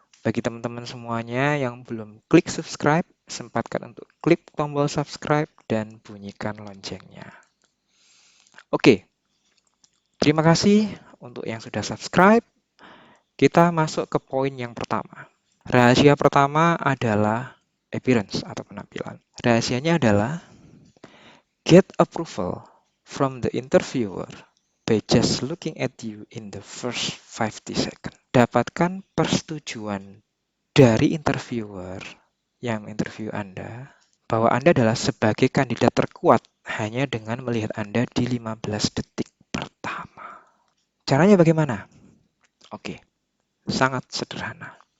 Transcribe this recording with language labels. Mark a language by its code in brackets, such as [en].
[id] Bagi teman-teman semuanya yang belum klik subscribe, sempatkan untuk klik tombol subscribe dan bunyikan loncengnya. Oke, terima kasih untuk yang sudah subscribe. Kita masuk ke poin yang pertama. Rahasia pertama adalah appearance atau penampilan. Rahasianya adalah [en] get approval from the interviewer by just looking at you in the first 50 seconds. [id] Dapatkan persetujuan dari interviewer yang interview Anda bahwa Anda adalah sebagai kandidat terkuat hanya dengan melihat Anda di 15 detik pertama. Caranya bagaimana? Oke, sangat sederhana.